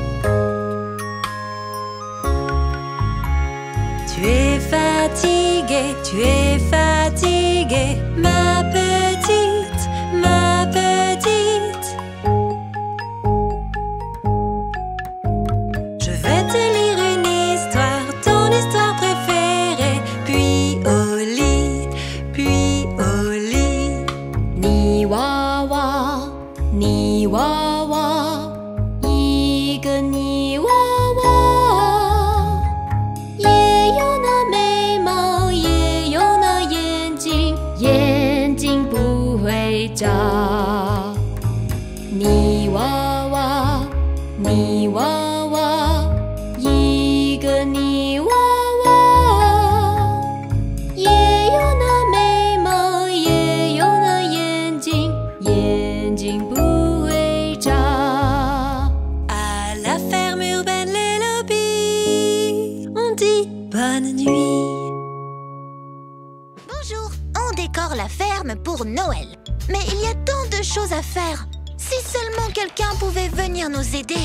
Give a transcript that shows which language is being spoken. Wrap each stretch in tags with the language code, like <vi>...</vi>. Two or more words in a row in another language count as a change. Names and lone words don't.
<fr>Tu es fatiguée, ma petite, ma petite. Je vais te lire une histoire, ton histoire préférée, puis au lit, puis au lit.</fr> <zh>Ni 娃娃，泥娃娃，一个泥娃娃，也有那眉毛，也有那眼睛，眼睛不会眨。泥娃娃，泥娃娃，一个泥娃娃，也有那眉毛，也有那眼睛，眼睛不会眨。</zh> <fr>À la ferme urbaine les lobbies, on dit bonne nuit. Bonjour, on décore la ferme pour Noël. Mais il y a tant de choses à faire. Si seulement quelqu'un pouvait venir nous aider.</fr>